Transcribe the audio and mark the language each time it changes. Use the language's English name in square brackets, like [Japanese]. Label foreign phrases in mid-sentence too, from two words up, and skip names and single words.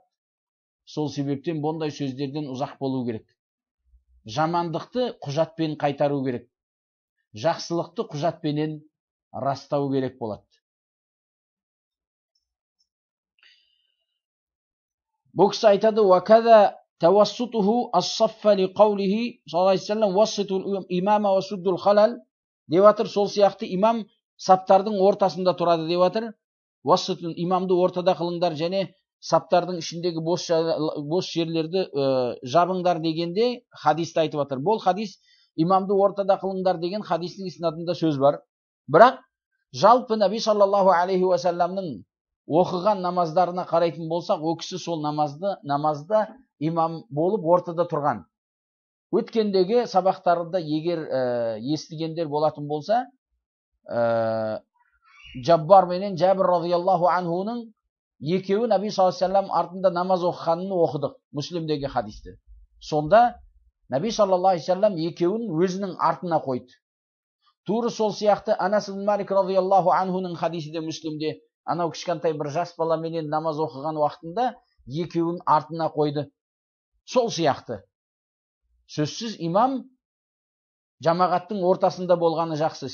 [Kazakh] Сол себептен бұндай сөздерден ұзақ болу керек. Жамандықты құжатпен қайтару керек. Жақсылықты құжатпенен растау керек болады. Бұл кісі айтады: [Arabic] "وكذا توسطه الصف لقوله صلى الله عليه وسلم وسطوا الإمام وسدوا الخلل", [Kazakh] деп жатыр. Сол сияқты имам саптардың ортасында тұрады деп жатыр. [Arabic] وسطوا الإمام [Kazakh] ортада қылыңдар және саптардың ішіндегі бос жерлерді жабыңдар дегенде хадисті айтып жатыр. Бұл хадис имамды ортада қылыңдар деген хадистің иснадында сөз бар. Бірақ жалпы Наби [Arabic] صلى الله عليه وسلم [Kazakh] оқыған намаздарына қарайтын болсақ, ол кісі сол намазда имам болып ортада тұрған. Өткендегі сабақтарында егер естігендер болатын болса, Жаббар менен Жәбір [Arabic] رضي الله عنه [Kazakh] екеуі Наби [Arabic] صلى الله عليه وسلم [Kazakh] артында намаз оқығанын оқыдық, Муслимдегі хадисті. Сонда Наби [Arabic] صلى الله عليه وسلم [Kazakh] екеуін өзінің артына қойды. Тура сол сияқты Анас ибн Малик [Arabic] رضي الله عنه [Kazakh] хадисі де Муслимде, анау кішкентай бір жас баламенен намаз оқыған уақытында екеуін артына қойды. Сол сияқты. Сөзсіз имам жамағаттың ортасында болғаны жақсы.